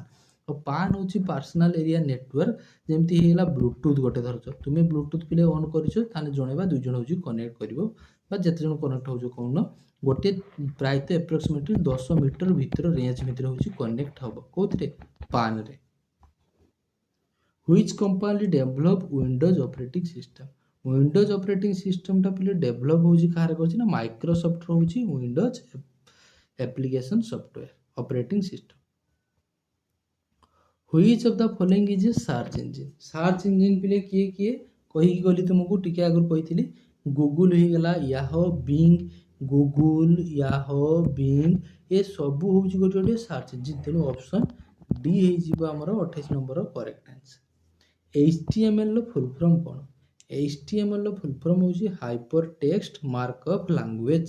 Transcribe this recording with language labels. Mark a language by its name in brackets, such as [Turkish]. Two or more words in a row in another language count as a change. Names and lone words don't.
[Odia] ଆଉ ପାନ୍ ହେଉଛି [English] personal area network, [Odia] ଯେମିତି ହେଇଗଲା ବ୍ଲୁଟୁଥ୍ ଗୋଟେ ଧରୁଛ ତୁମେ ବ୍ଲୁଟୁଥ୍ ପିଲେ ଅନ୍ କରିଛ, ତାହେଲେ ଜଣେ ବା ଦୁଇ ଜଣ ହେଉଛି କନେକ୍ଟ କରିବ, ବା ଯେତେ ଜଣ କନେକ୍ଟ ହେଉଛ କହୁନ ଗୋଟିଏ ପ୍ରାୟତଃ ଆପ୍ରୋକ୍ସିମେଟଲି 10 ମିଟର ଭିତର ରେଞ୍ଜ ଭିତରେ ହେଉଛି କନେକ୍ଟ ହେବ କେଉଁଥିରେ ପାନ୍ରେ। [English] Which company develop Windows operating system? Windows operating system [Odia] ଟା ପିଲେ ଡେଭଲପ୍ ହେଉଛି କାହାର କରିଛି ନା ମାଇକ୍ରୋସଫ୍ଟର ହେଉଛି [English] Windows application software operating system. Which of the following is a search engine? search engine [Odia] ପିଲେ କିଏ କିଏ କହିକି ଗଲି ତୁମକୁ ଟିକେ ଆଗରୁ କହିଥିଲି, ଗୁଗୁଲ ହେଇଗଲା, ୟାହୋ, ବିଙ୍ଗ, ଗୁଗୁଲ, ୟାହୋ, ବିଙ୍ଗ, ଏ ସବୁ ହେଉଛି ଗୋଟେ ଗୋଟେ [English] search engine. [Odia] ତେଣୁ [English] option D [Odia] ହେଇଯିବ ଆମର 28 ନମ୍ବର [English] correct answer. [Odia] HTMLର [English] full form [Odia] କ'ଣ? HTMLର [English] full form [Odia] ହେଉଛି [English] Hyper Text Markup Language.